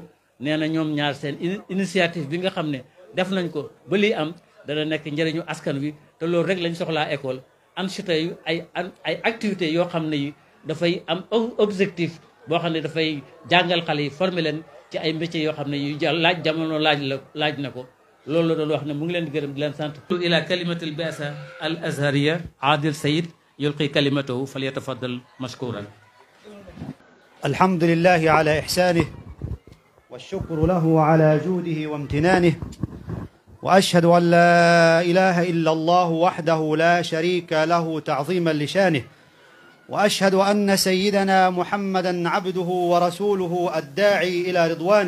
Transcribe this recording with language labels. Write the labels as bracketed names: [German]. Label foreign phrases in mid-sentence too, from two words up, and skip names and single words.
[Wolof] nee na ñoom ñaar seen initiative bi nga xam ne def nañ ko ba lii am dana nekk njëriñu askan wi, te loolu rek lañ soxlaa école. ensuite ay activités yoo xam ne yi dafay am objectif boo xam ne dafay jàngal xale yi, former leen ci ay métiers yoo xam ne yu jamono laaj na ko. loolu la doon wax ne mu ngi leen di gërëm di leen sant. [Arabic] إلى كلمة البعثة الأزهرية عادل سيد يلقي كلمته فليتفضل مشكورا. الحمد لله على إحسانه والشكر له على جوده وامتنانه، وأشهد أن لا إله إلا الله وحده لا شريك له تعظيما لشانه، وأشهد أن سيدنا محمدا عبده ورسوله الداعي إلى رضوانه.